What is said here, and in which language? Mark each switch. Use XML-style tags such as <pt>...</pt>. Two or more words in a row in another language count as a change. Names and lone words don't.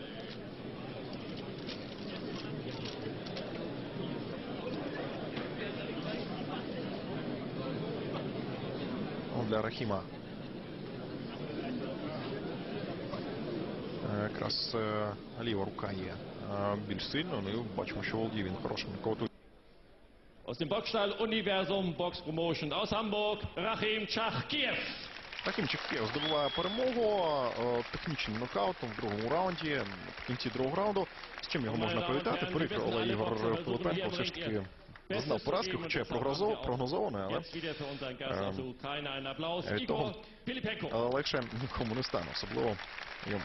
<uk>Для Рахіма якраз ліва рука є більш сильною. Ну і бачимо, що володіє він хорошим нокаутом.</uk> <de>Aus dem Boxstall Universum Box Promotion aus Hamburg, Rachim Chachkiev.</de> <uk>Рахім Чахкієв здобуває перемогу технічним нокаутом в другому раунді, в кінці другого раунду. З чим його можна привітати? Прикро, але Ігор Пилипенко все ж таки зазнав поразки, хоча й прогнозований, але від того легше нікому не стане, особливо йому.</uk>